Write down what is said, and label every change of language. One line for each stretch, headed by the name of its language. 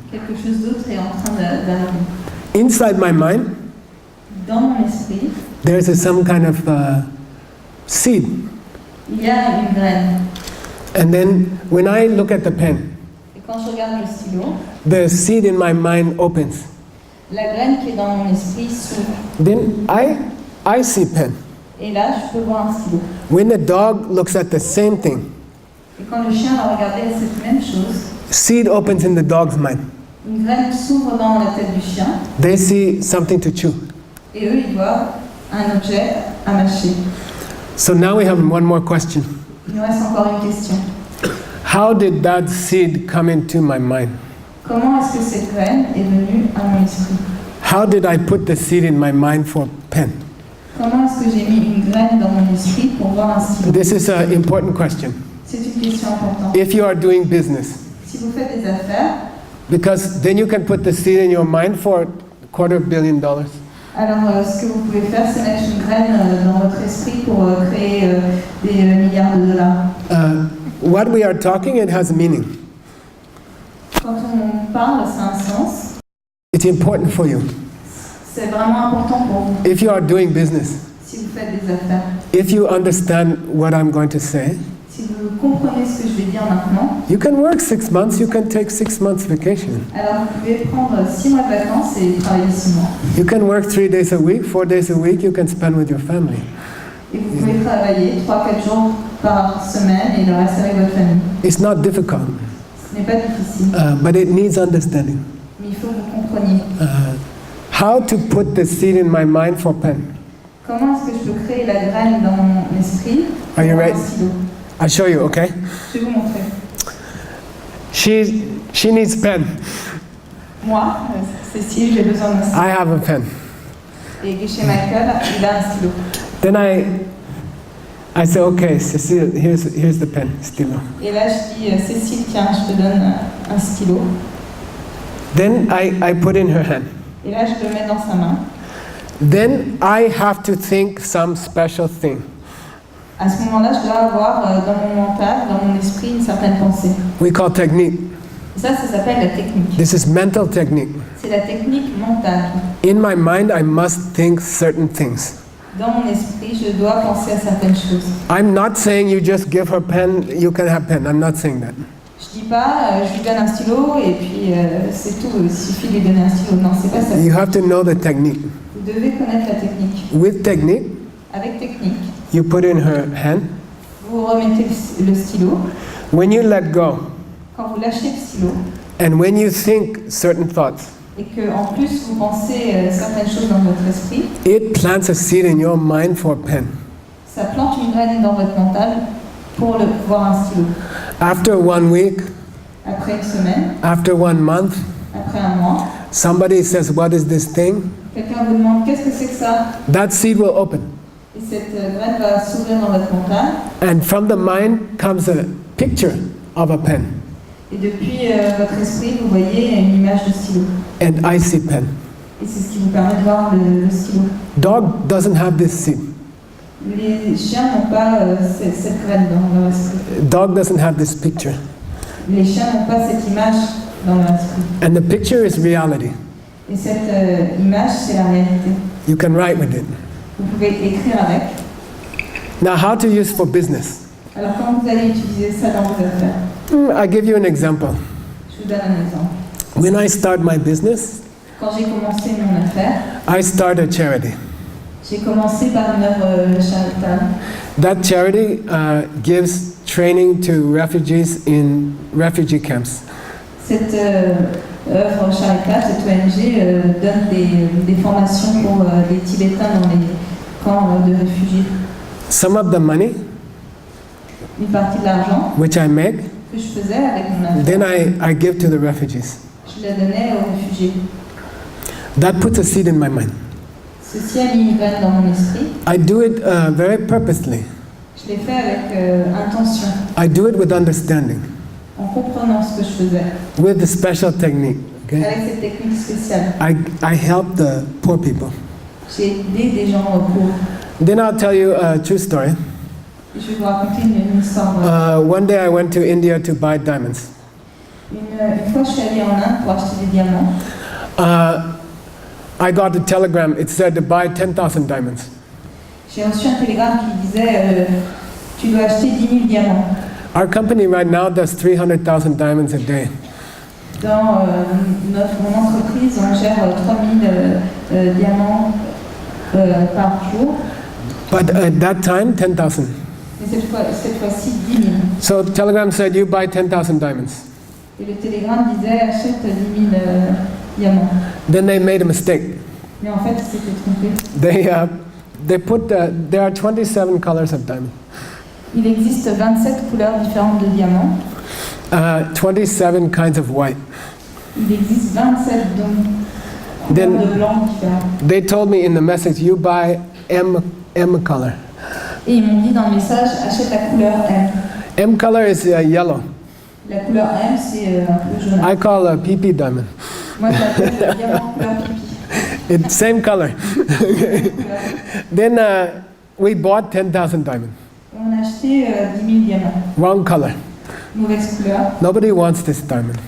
French: Quelque chose d'autre est en train d'arriver.
English: Inside my mind,
French: Dans mon esprit,
English: there's some kind of seed.
French: il y a une graine.
English: And then when I look at the pen,
French: Et quand je regarde le stylo,
English: the seed in my mind opens.
French: la graine qui est dans mon esprit s'ouvre.
English: Then I see pen.
French: Et là, je peux voir un stylo.
English: When the dog looks at the same thing,
French: Et quand le chien va regarder cette même chose,
English: seed opens in the dog's mind.
French: une graine s'ouvre dans la tête du chien,
English: They see something to chew.
French: et eux, ils voient un objet à mâcher.
English: So now we have one more question.
French: Il nous reste encore une question.
English: How did that seed come into my mind?
French: Comment est-ce que cette graine est venue à mon esprit?
English: How did I put the seed in my mind for pen?
French: Comment est-ce que j'ai mis une graine dans mon esprit pour voir un stylo?
English: This is an important question.
French: C'est une question importante.
English: If you are doing business,
French: Si vous faites des affaires,
English: because then you can put the seed in your mind for $250 million.
French: alors ce que vous pouvez faire, c'est mettre une graine dans votre esprit pour créer des milliards de dollars.
English: What we are talking, it has meaning.
French: Quand on parle, ça a un sens.
English: It's important for you.
French: C'est vraiment important pour vous.
English: If you are doing business,
French: Si vous faites des affaires,
English: if you understand what I'm going to say,
French: si vous comprenez ce que je vais dire maintenant,
English: you can work 6 months, you can take 6 months vacation.
French: alors vous pouvez prendre 6 mois de vacances et travailler 6 mois.
English: You can work 3 days a week, 4 days a week, you can spend with your family.
French: Et vous pouvez travailler 3-4 jours par semaine et le reste avec votre famille.
English: It's not difficult,
French: Ce n'est pas difficile,
English: but it needs understanding.
French: mais il faut que vous compreniez.
English: How to put the seed in my mind for pen.
French: Comment est-ce que je peux créer la graine dans mon esprit
English: Are you
French: pour
English: ready?
French: un stylo?
English: I'll show you, okay?
French: Je vais vous montrer.
English: She needs pen.
French: Moi, Cécile, j'ai besoin d'un stylo.
English: I have a pen.
French: Et chez Michael, il a un stylo.
English: Then I say, okay, Cecile, here's the pen, stylo.
French: Et là, je dis, Cécile, tiens, je te donne un stylo.
English: Then I put in her hand.
French: Et là, je le mets dans sa main.
English: Then I have to think some special thing.
French: À ce moment-là, je dois avoir dans mon mental, dans mon esprit, une certaine pensée.
English: We call technique.
French: Et ça s'appelle la technique.
English: This is mental technique.
French: C'est la technique mentale.
English: In my mind, I must think certain things.
French: Dans mon esprit, je dois penser à certaines choses.
English: I'm not saying you just give her pen, you can have pen. I'm not saying that.
French: Je dis pas, je lui donne un stylo et puis c'est tout, il suffit de lui donner un stylo. Non, c'est pas ça.
English: You have to know the technique.
French: Vous devez connaître la technique.
English: With technique,
French: Avec technique,
English: you put in her hand.
French: vous remettez le stylo.
English: When you let go
French: Quand vous lâchez le stylo
English: And when you think certain thoughts,
French: et que en plus vous pensez certaines choses dans votre esprit,
English: it plants a seed in your mind for a pen.
French: ça plante une graine dans votre mental pour voir un stylo.
English: After 1 week,
French: Après une semaine,
English: after 1 month,
French: après un mois,
English: somebody says, "What is this thing?"
French: quelqu'un vous demande qu'est-ce que c'est que ça,
English: That seed will open.
French: et cette graine va s'ouvrir dans votre mental,
English: And from the mind comes a picture of a pen,
French: et depuis votre esprit vous voyez une image de stylo.
English: an icy pen.
French: Et c'est ce qui vous permet de voir le stylo.
English: Dog doesn't have this seed.
French: Les chiens n'ont pas cette graine dans leur esprit.
English: Dog doesn't have this picture.
French: Les chiens n'ont pas cette image dans leur esprit.
English: And the picture is reality.
French: Et cette image, c'est la réalité.
English: You can write with it.
French: Vous pouvez écrire avec.
English: Now, how to use for business?
French: Alors, quand vous allez utiliser ça dans vos affaires,
English: I'll give you an example.
French: je vous donne un exemple.
English: When I start my business,
French: Quand j'ai commencé mon affaire,
English: I start a charity.
French: j'ai commencé par une œuvre charitable.
English: That charity gives training to refugees in refugee camps.
French: Cette œuvre charitable, cette ONG, donne des formations pour les Tibétains dans les camps de réfugiés.
English: Some of the money
French: Une partie de l'argent
English: which I make,
French: que je faisais avec mon affaire,
English: then I give to the refugees.
French: je la donnais aux réfugiés.
English: That puts a seed in my mind.
French: Ceci a mis une graine dans mon esprit.
English: I do it very purposely.
French: Je l'ai fait avec intention,
English: I do it with understanding,
French: en comprenant ce que je faisais,
English: with a special technique. Okay?
French: avec cette technique spéciale.
English: I help the poor people.
French: J'ai aidé des gens pauvres.
English: Then I'll tell you a true story.
French: Et je vais vous raconter une histoire vraie.
English: One day I went to India to buy diamonds.
French: Une fois, je suis allée en Inde pour acheter des diamants.
English: I got a telegram. It said to buy 10,000 diamonds.
French: J'ai reçu un télégramme qui disait tu dois acheter 10 000 diamants.
English: Our company right now does 300,000 diamonds a day.
French: Dans mon entreprise, on gère 3 000 diamants par jour.
English: But at that time, 10,000.
French: Mais cette fois-ci, 10 000.
English: So the telegram said you buy 10,000 diamonds.
French: Et le télégramme disait achète 10 000 diamants.
English: Then they made a mistake.
French: Mais en fait, ils s'étaient trompés.
English: They put there are 27 colors of diamond.
French: Il existe 27 couleurs différentes de diamants.
English: 27 kinds of white.
French: Il existe 27
English: Then-
French: couleurs de blanc différentes.
English: They told me in the message, you buy M color.
French: Et ils m'ont dit dans le message, achète la couleur M.
English: M color is yellow.
French: La couleur M, c'est un peu jaune.
English: I call a PP diamond.
French: Moi, je l'appelle le diamant couleur pipi.
English: It's same color. Then we bought 10,000 diamonds.
French: On a acheté 10 000 diamants.
English: Wrong color.
French: Mauvaise couleur.
English: Nobody wants this diamond.